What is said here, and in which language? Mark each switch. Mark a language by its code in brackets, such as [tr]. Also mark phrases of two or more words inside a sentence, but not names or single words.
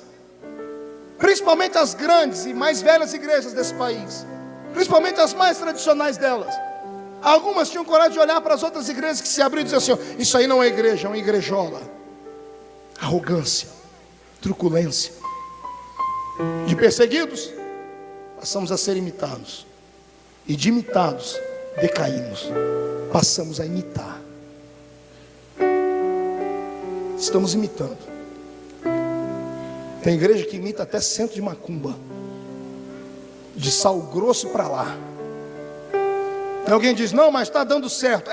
[pt] Principalmente as grandes e mais velhas igrejas desse país, principalmente as mais tradicionais delas. Algumas tinham coragem de olhar para as outras igrejas que se abriam e dizer assim: isso aí não é igreja, é uma igrejola. Arrogância, truculência. De perseguidos, passamos a ser imitados. E de imitados, decaímos. Passamos a imitar. Estamos imitando. Tem igreja que imita até centro de macumba, de Sal Grosso para lá. E alguém diz: não, mas está dando certo.